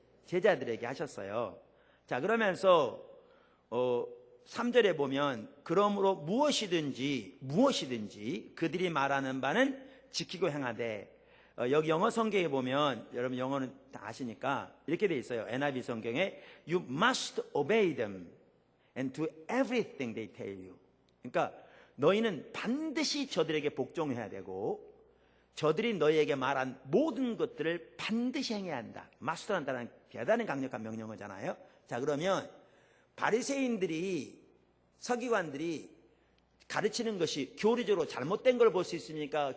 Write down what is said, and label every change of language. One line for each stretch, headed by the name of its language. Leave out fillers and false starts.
Korean: 제자들에게 하셨어요. 자, 그러면서 3절에 보면 그러므로 무엇이든지 그들이 말하는 바는 지키고 행하되. 여기 영어 성경에 보면, 여러분 영어는 다 아시니까 이렇게 돼 있어요.
English: NIV
Korean: 성경에
English: You must obey them and do everything they tell you.
Korean: 그러니까 너희는 반드시 저들에게 복종해야 되고 저들이 너희에게 말한 모든 것들을 반드시 행해야 한다. must라는 단어는 대단히 강력한 명령어잖아요. 자, 그러면 바리새인들이, 서기관들이 가르치는 것이 교리적으로 잘못된 걸 볼 수 있습니까?